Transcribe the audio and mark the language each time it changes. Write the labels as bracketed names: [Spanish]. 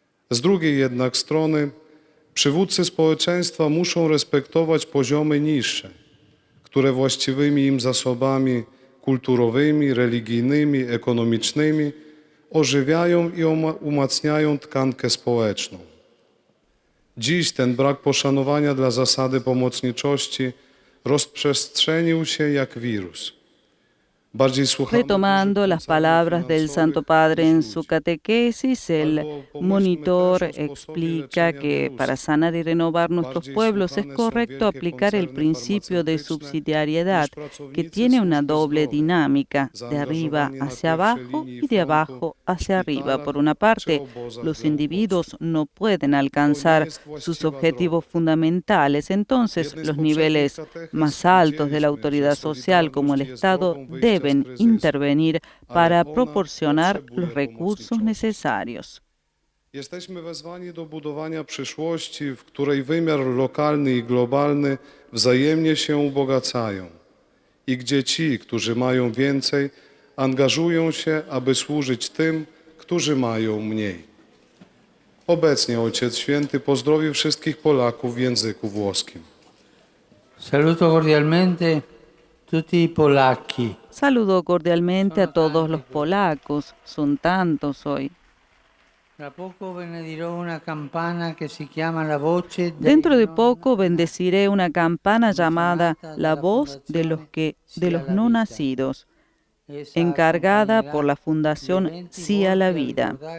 [Polish] Z drugiej jednak strony, przywódcy społeczeństwa muszą respektować poziomy niższe, które właściwymi im zasobami kulturowymi, religijnymi, ekonomicznymi ożywiają i umacniają tkankę społeczną. Dziś ten brak poszanowania dla zasady pomocniczości rozprzestrzenił się jak wirus. [Spanish] Retomando las palabras del Santo Padre en su catequesis, el monitor explica que para sanar y renovar nuestros pueblos es correcto aplicar el principio de subsidiariedad, que tiene una doble dinámica, de arriba hacia abajo y de abajo hacia arriba. Por una parte, los individuos no pueden alcanzar sus objetivos fundamentales, entonces los niveles más altos de la autoridad social, como el Estado, deben intervenir para proporcionar los recursos necesarios. [Polish] Jesteśmy wezwani do budowania przyszłości, w której wymiar lokalny i globalny wzajemnie się ubogacają i gdzie ci, którzy mają więcej, angażują się, aby służyć tym, którzy mają mniej. Obecnie Ojciec Święty pozdrowił wszystkich Polaków w języku włoskim. [Italian] Saluto cordialmente tutti i polacchi. [Spanish] Saludo cordialmente a todos los polacos, son tantos hoy. Dentro de poco bendeciré una campana llamada La Voz de los No Nacidos, encargada por la Fundación Sí a la Vida.